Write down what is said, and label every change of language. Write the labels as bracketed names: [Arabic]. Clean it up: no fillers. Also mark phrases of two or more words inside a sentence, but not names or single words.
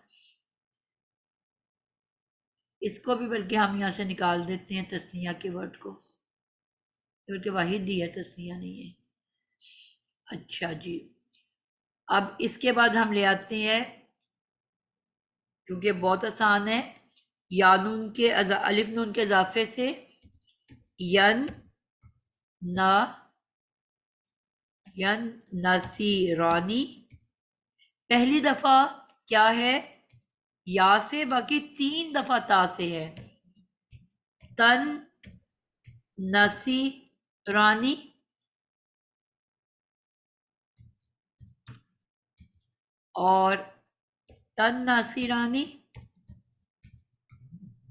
[Urdu] اس کو بھی بلکہ ہم یہاں سے نکال دیتے ہیں تثنیہ کے ورڈ کو، کیونکہ واحد ہی ہے تثنیہ نہیں ہے. اچھا جی اب اس کے بعد ہم لے آتے ہیں، کیونکہ بہت آسان ہے، یا نون کے الف نون کے اضافے سے [Arabic] ین نا ین نصیرانی. [Urdu] پہلی دفعہ کیا ہے یا سے، باقی 3 دفعہ تا سے ہے. [Arabic] تن نصیرانی، [Urdu] اور [Arabic] تن نصیرانی،